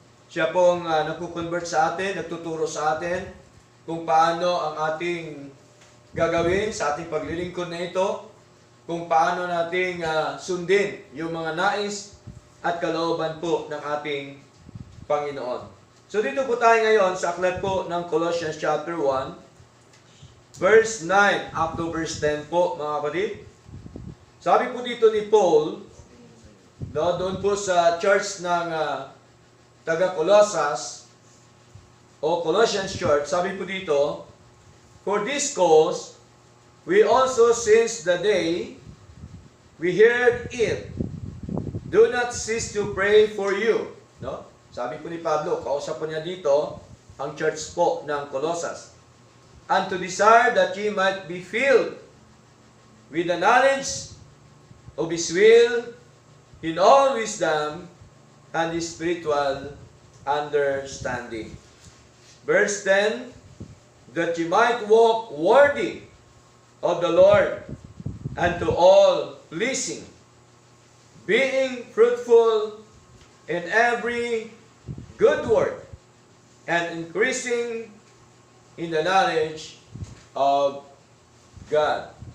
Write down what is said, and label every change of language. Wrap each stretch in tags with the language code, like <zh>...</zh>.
<tl>Siya pong nagko-convert sa atin, nagtuturo sa atin kung paano ang ating gagawin sa ating paglilingkod na ito, kung paano nating sundin yung mga nais at kalooban po ng ating Panginoon. So dito po tayo ngayon sa aklat po ng Colossians</tl> <en>chapter 1, verse 9 up to verse 10</en> <tl>po, mga kapatid. Sabi po dito ni Paul, doon po sa church ng taga-Colossus o Colossians Church, sabi po dito,</tl> <en>"For this cause, we also since the day we heard it, do not cease to pray for you."</en> <tl>No? Sabi po ni Pablo, kausap po niya dito ang church po ng Colossus.</tl> <en>"And to desire that ye might be filled with the knowledge of His will, in all wisdom and spiritual understanding." Verse 10, "That ye might walk worthy of the Lord, and to all pleasing, being fruitful in every good work, and increasing in the knowledge of God."</en>